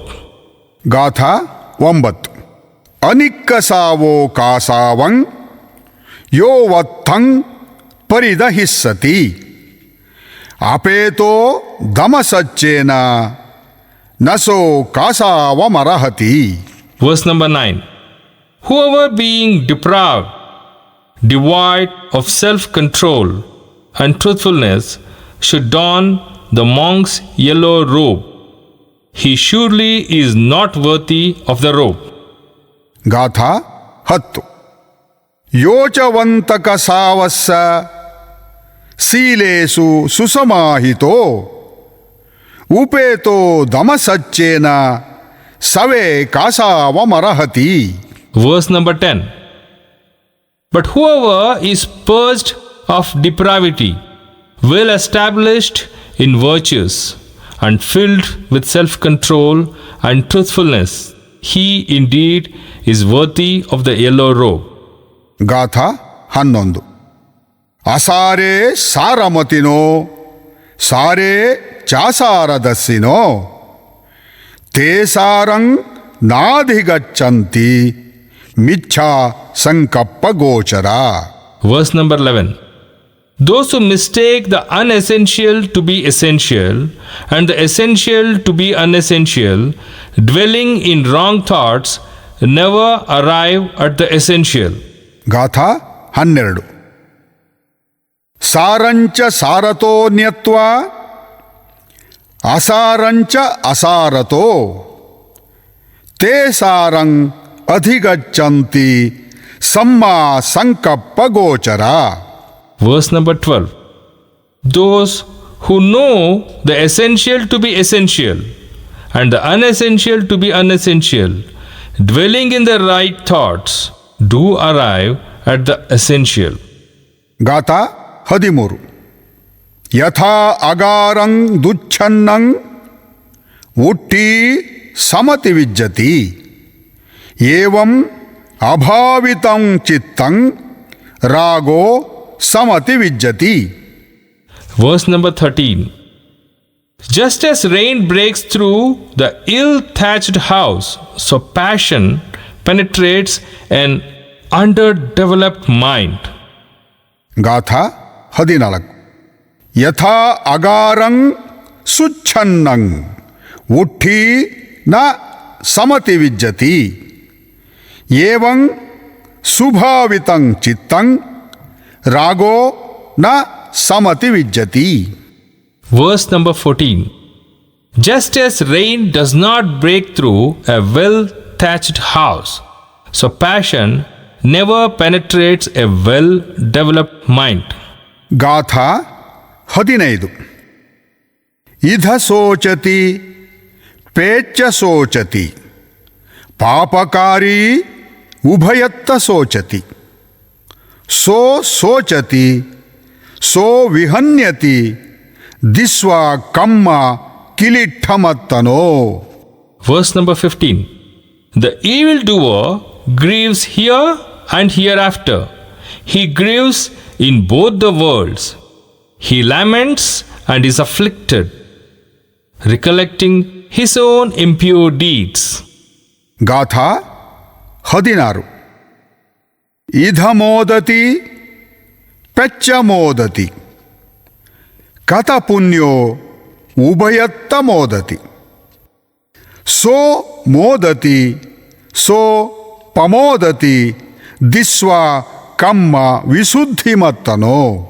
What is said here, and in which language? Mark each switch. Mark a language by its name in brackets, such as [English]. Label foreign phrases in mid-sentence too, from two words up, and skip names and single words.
[Pali] ಗಾಥಾ 9. ಅನಿಕ್ಕಸಾವೋ ಕಾಸಾವಂ ಯೋ ವತ್ತಂ ಪರಿದಹಿಸ್ಸತಿ ಅಪೇತೋ ದಮಸಚ್ಚೇನ ನಸೋ ಕಾಸಾವಮರಹತಿ. [English] Verse number 9. Whoever being depraved devoid of self-control and truthfulness, should don the monk's yellow robe. He surely is not worthy of the robe. [Pali] ಗಾಥಾ 10 ಯೋಚವಂತಕ ಸಾವಸ್ಸ ಶೀಲೇಸು ಸುಸಮಾಹಿತೋ ಉಪೇತೋ ದಮಸಚ್ಚೇನ ಸವೇ ಕಾಸಾವಮರಹತಿ. [English] Verse number 10. But whoever is purged of depravity, well established in virtues, and filled with self-control and truthfulness, he indeed is worthy of the yellow robe. [Pali] ಗಾಥಾ 11 ಅಸಾರೇ ಸಾರಮತಿನೋ ಸಾರೇ ಚಾಸಾರದಸ್ಸಿನೋ ತೇಸಾರಂ ನಾಧಿಗಚ್ಚಂತಿ ಮಿಚ್ಛಾ ಸಂಕಪ್ಪ ಗೋಚರ. [English] Verse number 11. Those who mistake the unessential to be essential and the essential to be unessential, dwelling in wrong thoughts, never arrive at the essential. [Pali] ಗಾಥಾ 12 ಸಾರಂಚ ಸಾರತೋ ನ್ಯತ್ವಾ ಅಸಾರಂಚ ಅಸಾರತೋ ತೇ ಸಾರಂ ಅಧಿಗಚ್ಚಂತಿ ಸಮ್ಮಾ ಸಂಕಪ್ಪ ಗೋಚರ. [English] Verse number 12. Those who know the essential to be essential and the unessential to be unessential, dwelling in the right thoughts, do arrive at the essential. [Pali] ಗಾಥಾ 13 ಯಥಾ ಅಗಾರಂ ದುಚ್ಛನ್ನಂ ಉಟ್ಟಿ ಸಮತಿ ವಿಜ್ಜತಿ ಏವಂ ಅಭಾವಿತಂ ಚಿತ್ತಂ ರಾಗೋ ಸಮತಿ ವಿಜ್ಜತಿ. [English] Verse number 13. Just as rain breaks through the ill-thatched house, so passion penetrates an underdeveloped mind. [Pali] ಗಾಥಾ 14 ಯಥಾ ಅಗಾರಂ ಸುಚ್ಛನ್ನಂ ಉಟ್ಠಿ ನ ಸಮತಿ ವಿಜ್ಜತಿ ಏವಂ ಸುಭಾವಿತಂ ಚಿತ್ತಂ ರಾಗೋ ನ ಸಮತಿ ವಿಜ್ಜತಿ. [English] Verse number 14. Just as rain does not break through a well-thatched house, so passion never penetrates a well-developed mind. [Pali] ಗಾಥಾ 15 ಇಧ ಸೋಚತಿ ಪೇಚ್ಚ ಸೋಚತಿ ಪಾಪಕಾರಿ ಉಭಯತ್ತ ಸೋಚತಿ ಸೋ ಸೋಚತಿ ಸೋ ವಿಹನ್ಯತಿ ದಿಸ್ವಾ ಕಮ್ಮ ಕಿಲಿಠಮತ್ತನೋ. [English] Verse number 15. The evildoer grieves here and hereafter. He grieves in both the worlds. He laments and is afflicted, recollecting his own impure deeds. [Pali] ಗಾಥಾ 16 ಇಧ ಮೋದತಿ ಪೆಚ್ಚ ಮೋದತಿ ಕಥ ಪುಣ್ಯೋ ಉಭಯತ್ತ ಮೋದತಿ ಸೋ ಮೋದತಿ ಸೋ ಪಮೋದತಿ ದಿಸ್ವಾ ಕಮ್ಮ ವಿಶುದ್ಧಿಮತ್ತನೋ.